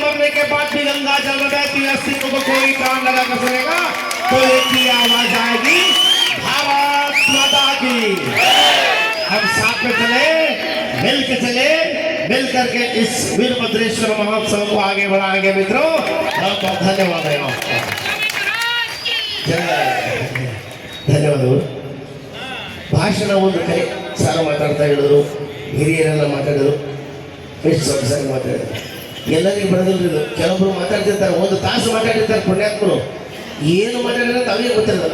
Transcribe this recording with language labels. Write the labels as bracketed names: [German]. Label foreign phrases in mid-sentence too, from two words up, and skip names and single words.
[Hindi] मरने के बाद भी गंगा जल बहती अस्तित्व को कोई कान लगा कर सुनेगा तो एक ही आवाज आएगी, भारत माता की। हम साथ में चले, मिल के चले, मिल करके इस वीरभद्रेश्वर महोत्सव को आगे बढ़ाएंगे। मित्रों, बहुत बहुत धन्यवाद है आपका। [Kannada] ಧನ್ಯವಾದಗಳು. ಭಾಷಣ ಒಂದು ಕಡೆ ಸಾರು ಮಾತಾಡ್ತಾ ಹೇಳಿದ್ರು, ಹಿರಿಯರೆಲ್ಲ ಮಾತಾಡಿದ್ರು, ಎಷ್ಟು ಸೊಗಸಾಗಿ ಮಾತಾಡಿದ್ರು. ಎಲ್ಲರಿಗೂ ಬರೋದಿಲ್ಲ, ಕೆಲವೊಬ್ರು ಮಾತಾಡ್ತಿರ್ತಾರೆ, ಒಂದು ತಾಸು ಮಾತಾಡಿರ್ತಾರೆ ಪುಣ್ಯಾತ್ಮರು, ಏನು ಮಾತಾಡಿದ್ರೆ ತಾವೇ ಗೊತ್ತಿರಲ್ಲ.